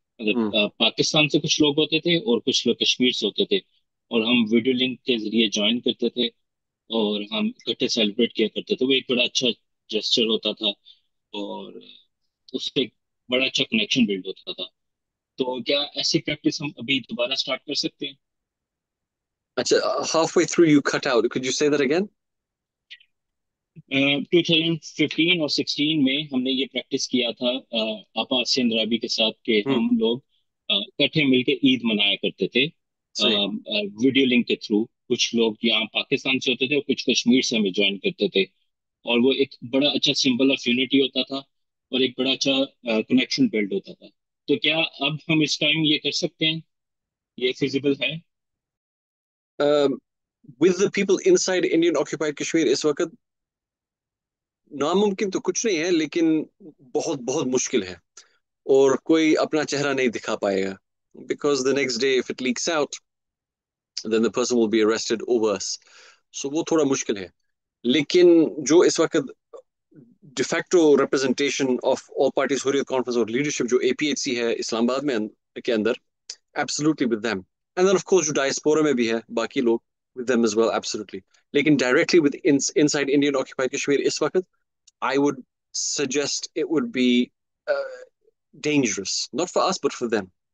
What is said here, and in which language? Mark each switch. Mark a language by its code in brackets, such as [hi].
[hi] पाकिस्तान से कुछ लोग होते थे और कुछ लोग कश्मीर से होते थे, और हम वीडियो लिंक के जरिए ज्वाइन करते थे और हम इकट्ठे सेलिब्रेट किया करते थे. वो एक बड़ा अच्छा जेस्चर होता था और उससे एक बड़ा अच्छा कनेक्शन बिल्ड होता था. तो क्या ऐसी प्रैक्टिस हम अभी दोबारा स्टार्ट कर सकते हैं? [en] Halfway through you cut out. Could you say that again? [hi] 2015 और 16 में हमने ये प्रैक्टिस किया था आपा आसियान द्राबी के साथ कि हम लोग इकट्ठे मिलके ईद मनाया करते थे वीडियो लिंक के थ्रू. कुछ लोग यहाँ पाकिस्तान से होते थे और कुछ कश्मीर से हमें ज्वाइन करते थे, और वो एक बड़ा अच्छा सिंबल ऑफ यूनिटी होता था और एक बड़ा अच्छा कनेक्शन बिल्ड होता था. तो क्या अब हम इस टाइम ये कर सकते हैं? ये फिजिबल है? [en] With the people inside Indian occupied Kashmir [hi] इस वक्त नामुमकिन तो कुछ नहीं है, लेकिन बहुत बहुत मुश्किल है और कोई अपना चेहरा नहीं दिखा पाएगा. [en] Because the next day if it leaks out, then the person will be arrested or worse. [hi] So वो थोड़ा मुश्किल है. लेकिन जो इस वक्त [en] de facto representation of all parties [hi] Hurriyat Conference और leadership जो APHC है इस्लामाबाद में के अंदर, [en] absolutely with them. And then of course [hi] जो diaspora में भी है बाकी लोग, [en] with them as well, absolutely. लेकिन directly with inside Indian occupied Kashmir [hi] इस वक्त, [en] I would suggest it would be dangerous, not for us but for them.